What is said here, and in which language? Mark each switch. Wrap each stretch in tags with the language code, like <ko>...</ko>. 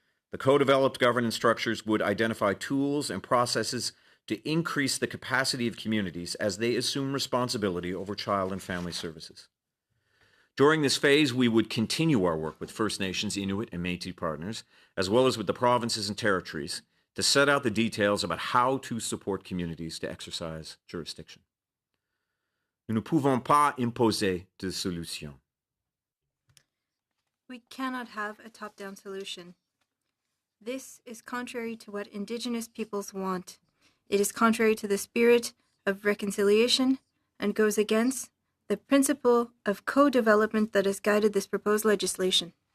<en>The co-developed governance structures would identify tools and processes to increase the capacity of communities as they assume responsibility over child and family services. During this phase, we would continue our work with First Nations, Inuit, and Métis partners, as well as with the provinces and territories, to set out the details about how to support communities to exercise jurisdiction.</en> <fr>Nous ne pouvons pas imposer de solution.</fr> <en>We cannot have a top-down solution. This is contrary to what Indigenous peoples want. It is contrary to the spirit of reconciliation and goes against the principle of co-development that has guided this proposed legislation.</en>